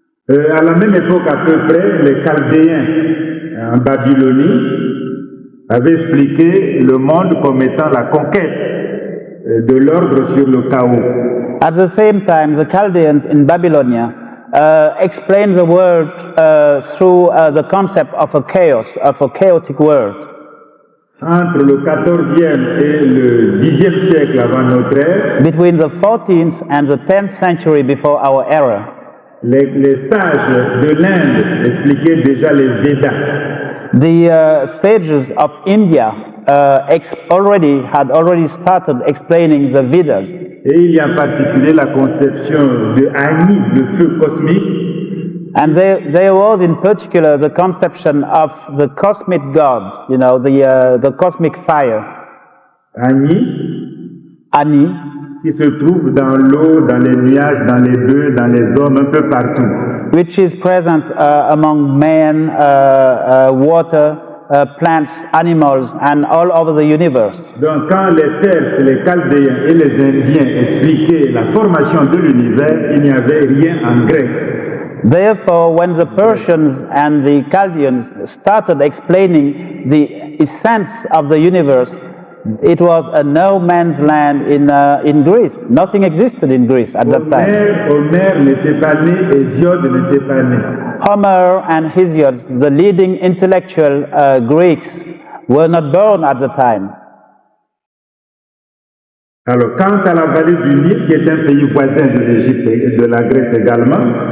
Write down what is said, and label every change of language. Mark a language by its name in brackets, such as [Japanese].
[French] À la même époque à peu près, les Chaldéens en Babylonie avaient expliqué le monde comme étant la conquête de l'ordre sur le chaos. [English] At the same time, the Chaldeans in Babylonia explains the world through the concept of a chaos, of a chaotic world. [French] Entre le 14e et le 10e siècle avant notre ère, [English] Between the 14th and the 10th century before our era, [French] les sages de l'Inde expliquaient déjà les Védas. [English] the sages of India had already started explaining the Vedas. [French] Et il y a en particulier la conception de Agni, le feu cosmique. [English] And there was in particular the conception of the cosmic God, you know, the cosmic fire. [French] Ani, qui se trouve dans l'eau, dans les nuages, dans les bœufs, dans les hommes, un peu partout. [English] Which is present among men, water, plants, animals, and all over the universe. [French] Donc quand les Perses, les Chaldéens et les Indiens expliquaient la formation de l'univers, il n'y avait rien en grec. [English] Therefore, when the Persians and the Chaldeans started explaining the essence of the universe, it was a no man's land in Greece. Nothing existed in Greece at that time. [French] Homère n'était pas né, Hésiode n'était pas né. [English] Homer and Hesiod, the leading intellectual Greeks, were not born at the time. [French] Alors, quant à la vallée du Nil, qui est un pays voisin de l'Égypte et de la Grèce également,